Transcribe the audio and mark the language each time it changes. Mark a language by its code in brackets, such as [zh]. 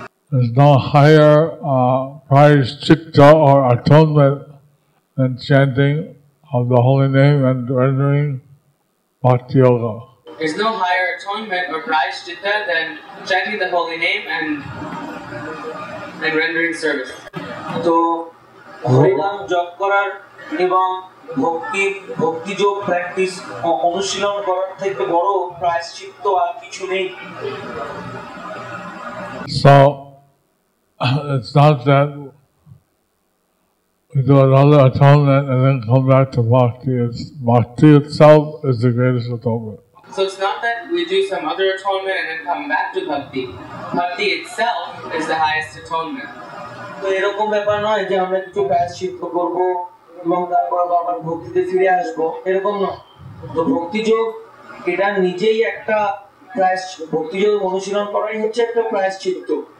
[en] There's no higher prayaschitta or atonement than chanting of the holy name and rendering bhakti yoga. There's no higher atonement or prayaschitta than chanting the holy name and rendering service. [bn] তো হরিনাম জপ করার এবং ভক্তিযোগ practice অনুশীলন করার থেকে বড় প্রায়শ্চিত্ত আর কিছু নেই। [en] So it's not that we do another atonement and then come back to bhakti. Bhakti itself is the greatest atonement. So it's not that we do some other atonement and then come back to bhakti. Bhakti itself is the highest atonement. [bn] তো এরকম ব্যাপার নয় যে আমরা কিছু প্রায়শ্চিত্ত করবো এবং তারপর আবার ভক্তিতে ফিরে আসবো, এরকম নয়। তো ভক্তিযোগ এটা নিজেই একটা ভক্তিযোগ অনুশীলন করাই হচ্ছে একটা প্রায়শ্চিত্ত।